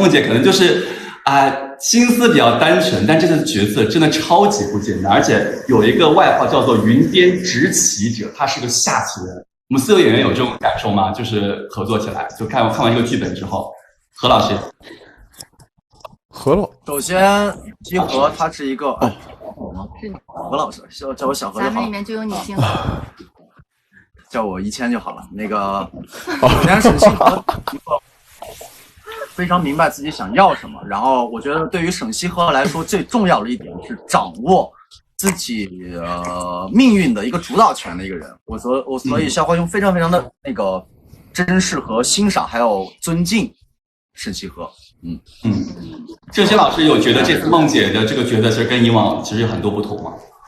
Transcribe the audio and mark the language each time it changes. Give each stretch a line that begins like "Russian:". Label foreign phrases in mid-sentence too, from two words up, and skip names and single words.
Chinese: 夢姐可能就是心思比較單純，但這個角色真的超級不簡單，而且有一個外號叫做雲邊執棋者，他是個下棋人。我們4位演員有這種感受嗎？就是合作起來，就看完這個劇本之後，何老師。首先西河他是一个是你何老师，叫我小何就好了。咱们里面就有女性叫我1000就好了。那个首先沈西河一个非常明白自己想要什麼，然後我覺得對於沈西河來說最重要的一點是掌握自己命運的一個主導權的一個人。所以肖華兄非常非常的那個珍視和欣賞，還有尊敬沈西河。鄭軒老師有覺得這次夢姐的這個角色其實跟以往其實有很多不同嗎？